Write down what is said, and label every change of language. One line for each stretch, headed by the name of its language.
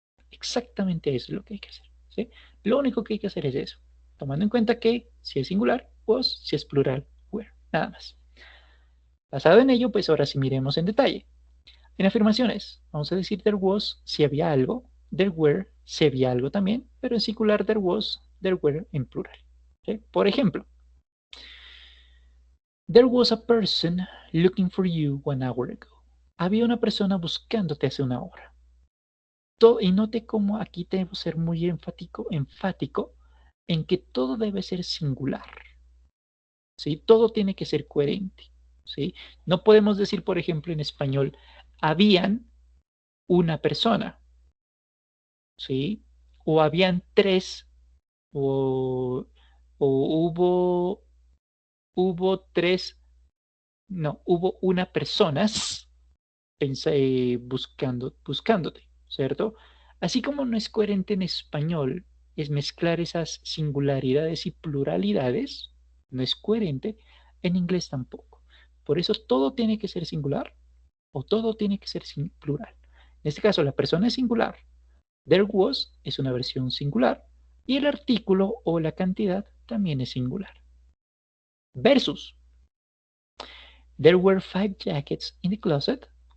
Spanish: Exactamente eso es lo que hay que hacer, ¿sí? Lo único que hay que hacer es eso, tomando en cuenta que si es singular, was, si es plural, were, nada más. Basado en ello, pues ahora sí miremos en detalle. En afirmaciones, vamos a decir there was si había algo, there were si había algo también, pero en singular there was there were en plural. ¿Sí? Por ejemplo,
English: there was a person looking for you 1 hour ago.
Spanish: Había una persona buscándote hace 1 hora. Y note cómo aquí debo ser muy enfático en que todo debe ser singular. ¿Sí? Todo tiene que ser coherente. ¿Sí? No podemos decir, por ejemplo, en español, habían una persona. ¿Sí? O habían 3, o hubo 3, no, hubo una personas buscándote, ¿cierto? Así como no es coherente en español, es mezclar esas singularidades y pluralidades, no es coherente, en inglés tampoco. Por eso todo tiene que ser singular o todo tiene que ser plural. En este caso, la persona es singular, there was es una versión singular y el artículo o la cantidad también es singular.
English: Versus, there were 5 jackets in the closet.